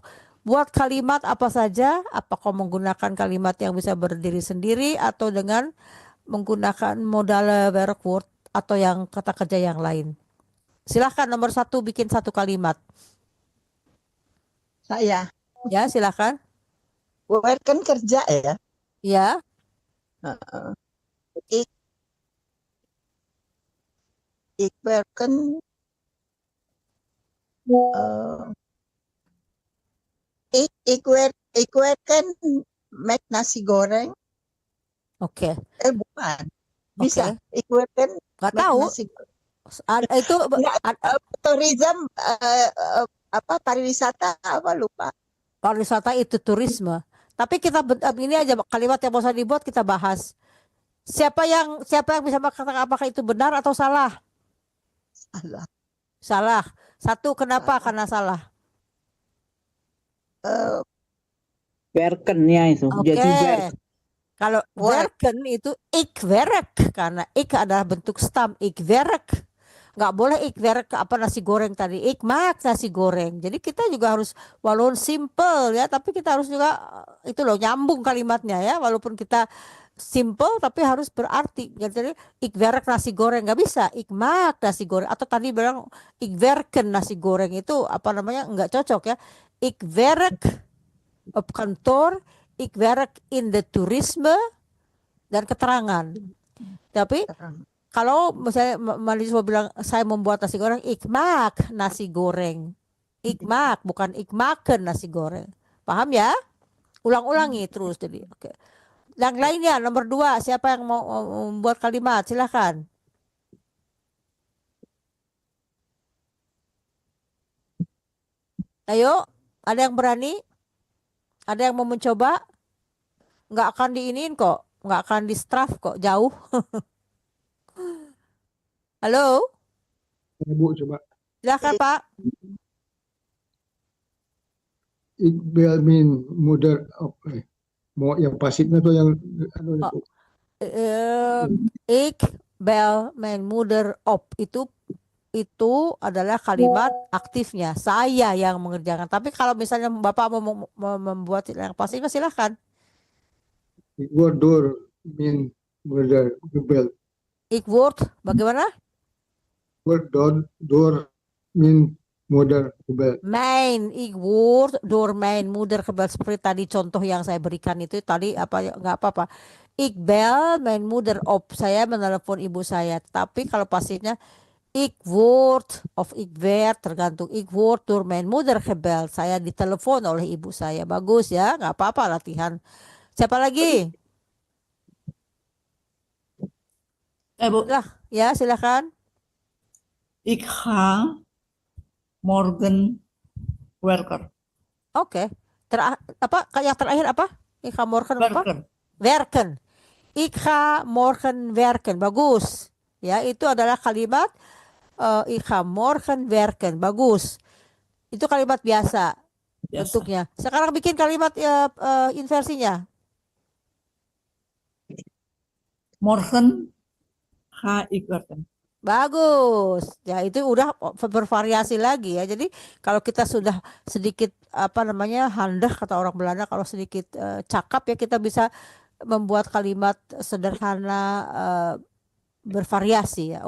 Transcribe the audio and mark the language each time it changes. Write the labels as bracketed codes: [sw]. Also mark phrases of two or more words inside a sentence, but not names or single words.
[id] Buat kalimat apa saja, apakah menggunakan kalimat yang bisa berdiri sendiri atau dengan menggunakan modal werkwoord atau yang kata kerja yang lain. Silakan nomor 1 bikin 1 kalimat. Saya. Ya, silakan. Werken kerja ya. Ya. [nl] Ik werken ik werken met nasi goreng. [id] Oke. Bukan. Bisa. Okay. [nl] Ik werken [id] nggak tahu. Nasi goreng. Itu tourism pariwisata apa lupa. Pariwisata itu turisme. Tapi kita ini aja kalimat yang mau dibuat kita bahas. Siapa yang bisa mengatakan apakah itu benar atau salah? Salah. 1, kenapa? Karena salah. Werken ya itu. Oke. Kalau werken itu [nl] ik werk, [id] karena ik adalah bentuk stam, [nl] ik werk. [id] Nggak boleh [nl] ik werk [id] nasi goreng tadi, [nl] ik maak nasi goreng. [id] Jadi kita juga harus walaupun simple ya, tapi kita harus juga itu loh nyambung kalimatnya ya, walaupun kita simple tapi harus berarti. Jadi [nl] ik werk [id] nasi goreng nggak bisa, [nl] ik maak nasi goreng. [id] Atau tadi bilang [nl] ik werken [id] nasi goreng itu apa namanya nggak cocok ya. [nl] Ik werk op kantoor, ik werk in de toerisme [id] dan keterangan. Tapi kalau misalnya mahasiswa bilang saya membuat nasi goreng, [nl] ik maak nasi goreng. Ik maak, [id] bukan [nl] ik maken [id] nasi goreng. Paham ya? Ulang-ulangi terus jadi. Oke. Yang lainnya nomor 2, siapa yang mau membuat kalimat? Silakan. Ayo, ada yang berani? Ada yang mau mencoba? Nggak akan diinin kok, nggak akan di straf kok, jauh. Halo? Bu, coba. Silakan Pak. [nl] Ik wil mijn moeder [id] mau yang pasifnya tuh yang [nl] Ik bel mijn moeder op, [id] itu adalah kalimat aktifnya, saya yang mengerjakan. Tapi kalau misalnya Bapak mau membuat yang pasifnya silahkan. [nl] Ik word door mijn moeder gebeld. Ik word bagaimana? Word door mijn moeder gebeld. Ik word door mijn moeder gebeld, [id] seperti tadi contoh yang saya berikan itu tadi nggak apa-apa. [nl] Ik bel mijn moeder op, [id] saya menelepon ibu saya. Tapi kalau pasifnya [nl] ik word of ik werd, [id] tergantung. [nl] Ik word door mijn moeder gebeld, [id] saya ditelepon oleh ibu saya. Bagus ya, nggak apa-apa latihan. Siapa lagi? Bu. Ya, silakan. [nl] Ik ga morgen werken. [id] Oke. Yang terakhir apa? [nl] Ik ga morgen apa? Werken. Ik ga morgen werken. [id] Bagus. Ya, itu adalah kalimat [nl] ik ga morgen werken. [id] Bagus. Itu kalimat biasa bentuknya. Sekarang bikin kalimat inversinya. [nl] Morgen ga ik werken. [id] Bagus. Ya, itu udah bervariasi lagi ya. Jadi kalau kita sudah sedikit handah kata orang Belanda, kalau sedikit cakap ya kita bisa membuat kalimat sederhana bervariasi ya.